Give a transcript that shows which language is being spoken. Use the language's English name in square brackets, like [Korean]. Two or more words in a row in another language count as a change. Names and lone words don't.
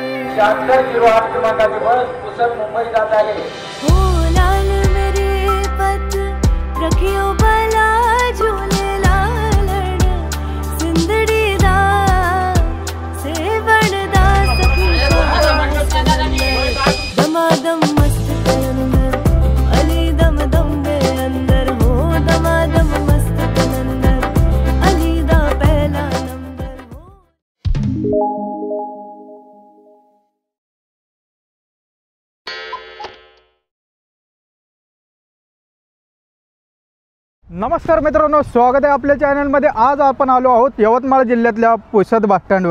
[Marathi] 7608 क्रमांकाची बस पुसद मुंबई जात आहे। [Punjabi] ਹੋ ਲਾਲ ਮੇਰੇ ਪਤ ਰੱਖੀਓ ਭਲਾ ਝੂਲੇ ਲਾਲਣ ਸਿੰਦੜੀ ਦਾ ਸੇਵਣ ਦਾ ਸਖੀ ਦਮਾਦਮ ਮਸਤ ਕੇ ਅੰਦਰ ਅਲੀ ਦਮ ਦਮ ਦੇ ਅੰਦਰ ਹੋ ਦਮਾਦਮ ਮਸਤ ਕੇ ਅੰਦਰ ਅਲੀ ਦਾ ਪਹਿਲਾ ਨੰਬਰ ਹੋ। [Marathi] नमस्कार मित्रांनो, स्वागत आहे आपल्या चॅनलमध्ये। आज आपण आलो आहोत यवतमाळ जिल्ह्यातल्या पुसद बस स्टँडवर।